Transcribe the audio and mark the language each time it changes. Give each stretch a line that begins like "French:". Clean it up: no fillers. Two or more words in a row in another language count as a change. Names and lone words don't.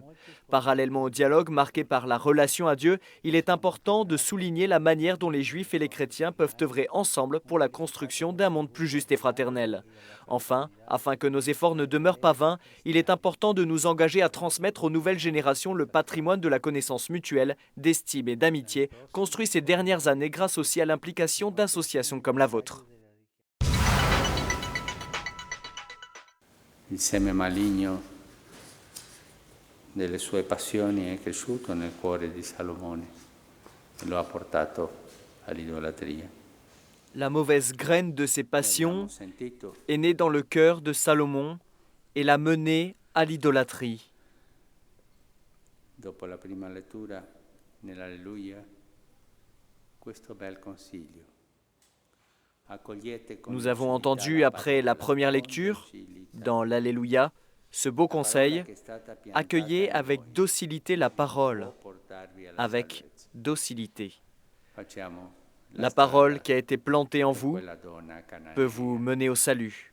French: Parallèlement au dialogue marqué par la relation à Dieu, il est important de souligner la manière dont les juifs et les chrétiens peuvent œuvrer ensemble pour la construction d'un monde plus juste et fraternel. Enfin, afin que nos efforts ne demeurent pas vains, il est important de nous engager à transmettre aux nouvelles générations le patrimoine de la connaissance mutuelle, d'estime et d'amitié, construit ces dernières années grâce aussi à l'implication d'associations comme la vôtre.
Italian: Il seme maligno delle sue passioni è cresciuto nel cuore di Salomone e lo ha portato all'idolatria.
French: La mauvaise graine de ses passions est née dans le cœur de Salomon et l'a mené à l'idolâtrie.
Italian: Dopo la prima lettura nell'Alleluia, questo bel consiglio.
French: Nous avons entendu après la première lecture, dans l'Alléluia, ce beau conseil, accueillez avec docilité la parole, avec docilité. La parole qui a été plantée en vous peut vous mener au salut.